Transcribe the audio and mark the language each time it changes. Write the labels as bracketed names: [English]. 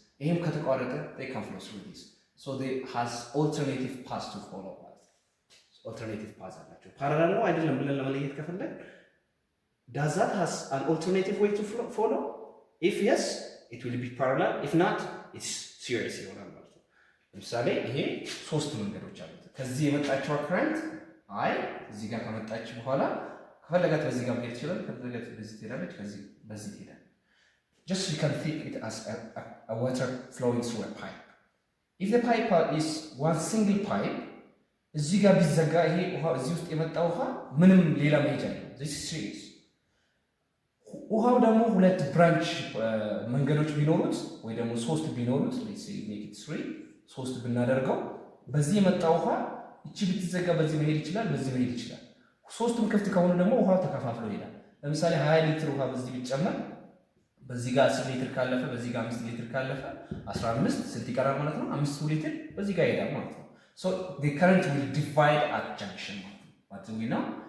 [Amharic] ይሄም ከተቋረጠ [English] they can flow through this. So they has alternative paths to follow. Alternative paths [Amharic] አላቸው። ፓራላል ነው አይደለም ብለን ለመለየት ከፈለግን [English] does that has an alternative way to follow? If yes, it will be parallel. If not, it's series [Amharic] ይሆናል ማለት ነው። ለምሳሌ ይሄ ሶስት መንገዶች አሉት። ከዚህ የመጣችው ከረንት እዚህ ጋር ከመጣች በኋላ ከፈለጋት በዚህ ጋር መሄድ ይችላል፣ ከፈለጋት በዚህ ትሄዳለች፣ ከዚህ በዚህ ትሄዳለች። [English] Just you can think it as a water flowing through a pipe. If the pipe is one single pipe, [Amharic] እዚህ ጋር ቢዘጋ ይሄ ውሃ እዚህ ውስጥ የመጣ ውሃ ምንም ሌላ መሄጃ የለም። [English] this is serious. [Amharic] ውሃው ደግሞ ሁለት ብራንች መንገዶች ቢኖሩት ወይ ደግሞ ሶስት ቢኖሩት [English] let's say make it 3 [Amharic] ሶስት ብናደርገው በዚህ የመጣ ውሃ እቺ ብትዘጋ በዚህ መሄድ ይችላል፣ በዚህ መሄድ ይችላል። ሶስቱም ክፍት ከሆኑ ደግሞ ውሃው ተከፋፍሎ ይሄዳል። ለምሳሌ 20 ሊትር ውሃ በዚህ ቢጨመር በዚህ ጋር 10 ሊትር ካለፈ በዚህ ጋር 5 ሊትር ካለፈ 15 ስንት ይቀራል ማለት ነው? 5 ሊትር በዚህ ጋር ይሄዳል ማለት ነው። [English] So the current will divide at junction. What do we know?